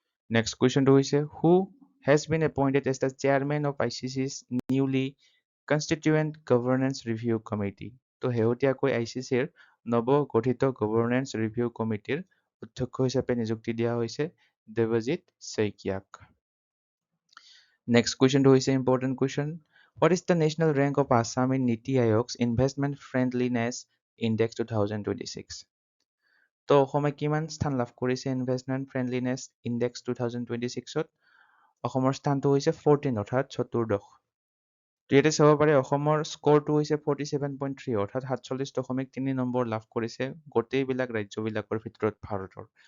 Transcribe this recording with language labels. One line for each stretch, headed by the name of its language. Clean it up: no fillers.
English: Next কুৱেশ্যনটো হৈছে who has been appointed as the chairman of ICC's newly constituent governance review committee?
Assamese: তো শেহতীয়াকৈ ICCৰ নৱগঠিত governance review কমিটিৰ অধ্যক্ষ হিচাপে নিযুক্তি দিয়া হৈছে দেৱজিৎ শইকীয়াক।
English: Next কুৱেশ্যনটো হৈছে important question. What is the national rank of Assam in Niti Aayog's Investment Friendliness Index 2026?
Assamese: তো অসমে কিমান স্থান লাভ কৰিছে ইনভেষ্টমেণ্ট ফ্ৰেণ্ডলিনেছ ইণ্ডেক্স 2026ত? অসমৰ স্থানটো হৈছে 14 অৰ্থাৎ চতুৰ্দশ। তো ইয়াতে চাব পাৰে অসমৰ স্ক'ৰটো হৈছে 47.3 অৰ্থাৎ 47.3 নম্বৰ লাভ কৰিছে গোটেইবিলাক ৰাজ্যবিলাকৰ ভিতৰত ভাৰতৰ।